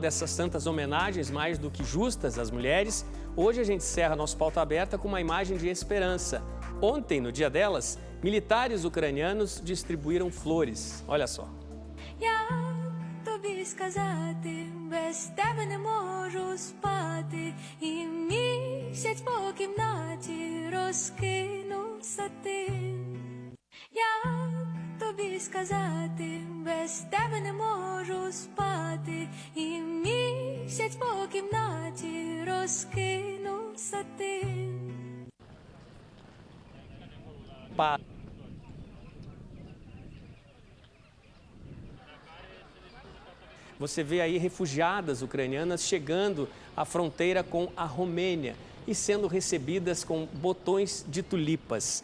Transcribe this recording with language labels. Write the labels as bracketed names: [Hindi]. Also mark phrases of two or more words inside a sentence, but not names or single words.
[Portuguese] dessas tantas homenagens mais do que justas às mulheres, hoje a gente encerra nosso Pauta Aberta com uma imagem de esperança. Ontem, no dia delas, militares ucranianos distribuíram flores. Olha só. [Ukrainian] Тобі сказати, без тебе не можу спати, і місяць по кімнаті розкинув сатин. [Portuguese] Você vê aí refugiadas ucranianas chegando à fronteira com a Romênia e sendo recebidas com botões de tulipas.